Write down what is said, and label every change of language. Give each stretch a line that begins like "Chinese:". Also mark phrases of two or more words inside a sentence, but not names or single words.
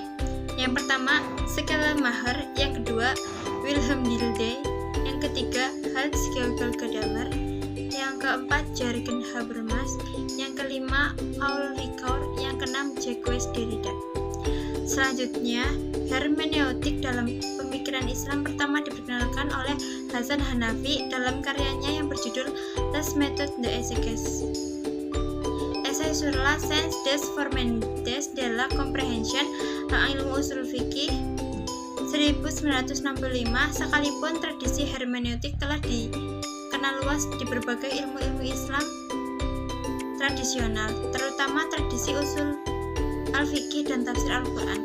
Indonesian: Yang pertama, Schleiermacher, yang kedua, Wilhelm Dilthey, yang ketiga, Hans-Georg Gadamer, yang keempat, Jürgen Habermas, yang kelima, Paul Ricoeur, yang keenam, Jacques Derrida. Selanjutnya, hermeneutik dalam pemikiran Islam pertama diperkenalkan oleh Hasan Hanafi dalam karyanya yang berjudul Les Méthodes d'Exégèse. Essai sur la science des fondements de la compréhension tentang ilmu usul fikih 1965. Sekalipun tradisi hermeneutik telah dikenal luas di berbagai ilmu-ilmu Islam tradisional, terutama tradisi usul al-fikih dan tafsir Al-Quran.